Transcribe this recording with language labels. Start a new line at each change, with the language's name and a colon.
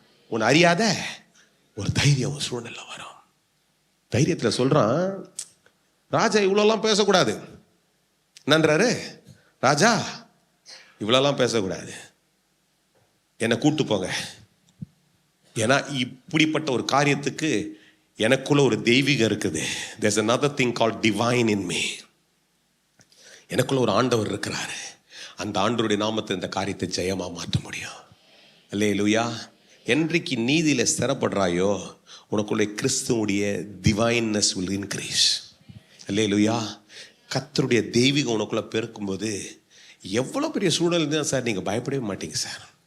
Tamil: உன்னை அறியாத ஒரு தைரியம் உன் சூழ்நிலை வரும். தைரியத்தில் சொல்றான், ராஜா இவ்வளோலாம் பேசக்கூடாது. என்னன்றாரு? ராஜா இவ்வளோலாம் பேசக்கூடாது, என்னை கூட்டு போங்க. ஏன்னா இப்படிப்பட்ட ஒரு காரியத்துக்கு எனக்குள்ள ஒரு தெய்வீகம் இருக்குது.
English: There's another thing called divine in me.
Tamil: எனக்குள்ள ஒரு ஆண்டவர் இருக்கிறாரு. அந்த ஆண்டவருடைய நாமத்தை இந்த காரியத்தை ஜெயமா மாற்ற முடியும். அல்லேலூயா. என்றைக்கு நீதியில ஸ்திரப்படுறாயோ உனக்குள்ள கிறிஸ்துவுடைய டிவைன்னஸ்
English: will increase.
Tamil: அல்லேலூயா. கர்த்தருடைய தெய்வீகம் உனக்குள்ள பெருக்கும்போது எவ்வளோ பெரிய சூழல் தான் சார் நீங்கள் பயப்படவே மாட்டீங்க சார்.